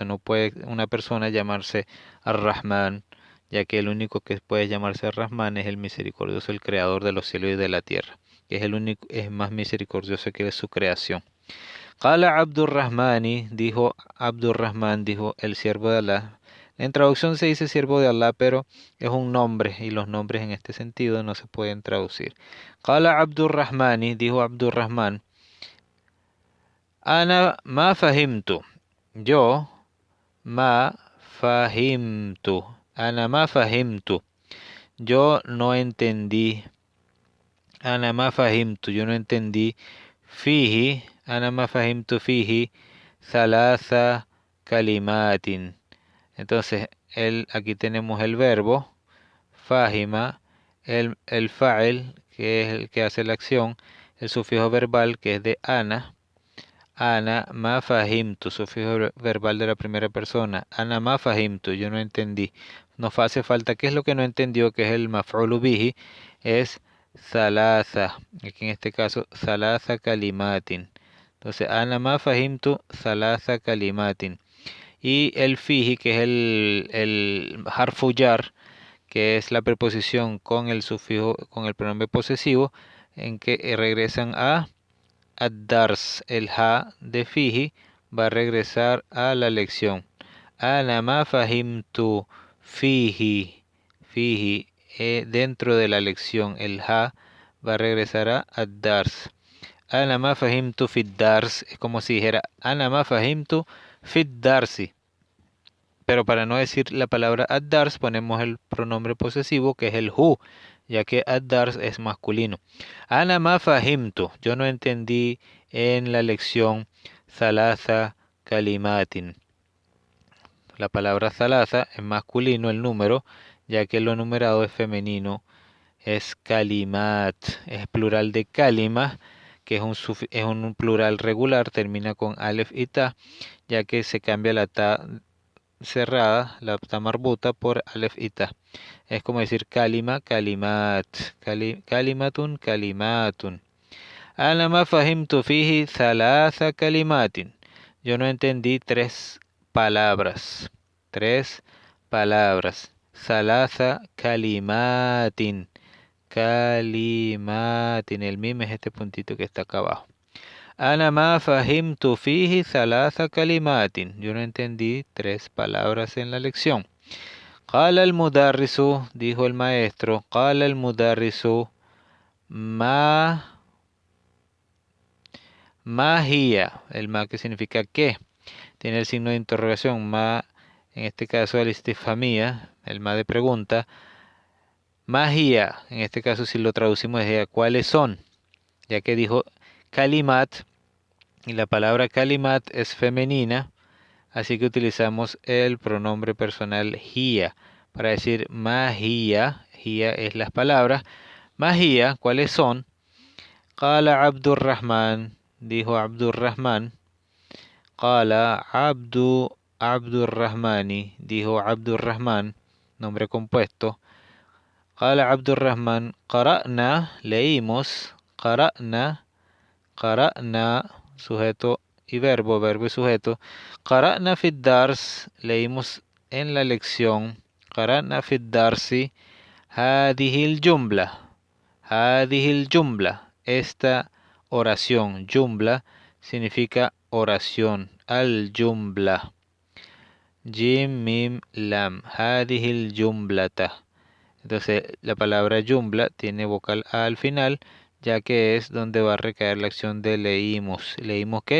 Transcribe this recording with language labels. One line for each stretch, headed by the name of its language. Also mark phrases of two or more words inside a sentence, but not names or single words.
Spanish: No puede una persona llamarse Ar-Rahman, ya que el único que puede llamarse Ar-Rahman es el misericordioso, el creador de los cielos y de la tierra, que es el único, es más misericordioso que su creación.
Arabic: قال عبد الرحمن,
Spanish: dijo Abdurrahman, dijo el siervo de Allah. En traducción se dice siervo de Allah, pero es un nombre y los nombres en este sentido no se pueden traducir. Qala Abdurrahmani, dijo Abdurrahman,
Arabic: أنا ما فهمت. Yo ما فهمت. أنا ما فهمت.
Spanish: Yo no entendí.
Arabic: أنا ما فهمت.
Spanish: Yo no entendí.
Arabic: فيه. أنا ما فهمت فيه. ثلاثة كلمات.
Spanish: Entonces, aquí tenemos el verbo. Fahima. El fa'il, que es el que hace la acción. El sufijo verbal, que es de ana.
Arabic: أنا ما فهمت,
Spanish: sufijo verbal de la primera persona.
Arabic: أنا ما فهمت,
Spanish: yo no entendí. Nos hace falta, ¿qué es lo que no entendió? Que es el
Arabic: مفعول به,
Spanish: es thalatha. Aquí en este caso,
Arabic: ثلاثة كلمات. Entonces, أنا ما فهمت ثلاثة كلمات.
Spanish: Y el fihi, que es el
Arabic: حرف جر,
Spanish: que es la preposición con el sufijo, con el pronombre posesivo, en que regresan a ad-dars, el ha de fihi va a regresar a la lección.
Arabic: أنا ما فهمت فيه، فيه,
Spanish: dentro de la lección, el ha va a regresar a ad-dars.
Arabic: أنا ما فهمت في الدرس,
Spanish: es como si dijera
Arabic: أنا ما فهمت في الدرس.
Spanish: Pero para no decir la palabra ad-dars ponemos el pronombre posesivo que es el hu, ya que ad-dars es masculino.
Arabic: أنا ما فهمت,
Spanish: yo no entendí en la lección
Arabic: ثلاثة كلمات.
Spanish: La palabra thalatha es masculino el número, ya que lo numerado es femenino, es kalimat, es plural de kalima, que es un plural regular, termina con alef y ta, ya que se cambia la ta cerrada, la
Arabic: تاء مربوطة
Spanish: por alef y ta. Es como decir
Arabic: كلمة، كلمات، كلماتٌ، كلماتٌ. أنا ما فهمت فيه ثلاثة كلمات.
Spanish: Yo no entendí tres palabras. Tres palabras.
Arabic: ثلاثة كلمات.
Spanish: Kalimatin. El mim es este puntito que está acá abajo.
Arabic: أنا ما فهمت فيه ثلاثة كلمات.
Spanish: Yo no entendí tres palabras en la lección.
Arabic: قال المدرس,
Spanish: dijo el maestro.
Arabic: قال المدرس، ما هي.
Spanish: El ma que significa qué. Tiene el signo de interrogación. Ma, en este caso el istifhamía, el ma de pregunta.
Arabic: ما هي,
Spanish: en este caso si lo traducimos es ¿cuáles son? Ya que dijo kalimat. Y la palabra kalimat es femenina, así que utilizamos el pronombre personal hiya para decir
Arabic: ما هي.
Spanish: Hiya es las palabras.
Arabic: ما هي,
Spanish: ¿cuáles son? Qala Abdurrahman, dijo Abdurrahman. Qala Abdurrahmani, dijo Abdurrahman, nombre compuesto. Qala Abdurrahman, qara'na, leímos, qara'na, sujeto y verbo, verbo y sujeto.
Arabic: قرأنا في الدرس,
Spanish: leímos en la lección.
Arabic: قرأنا في الدرس، هذه الجملة. هذه الجملة.
Spanish: Esta oración, jumla, significa oración.
Arabic: الجملة. جيم، ميم، لام. هذه الجملةَ.
Spanish: Entonces, la palabra jumla tiene vocal A al final, ya que es donde va a recaer la acción de leímos.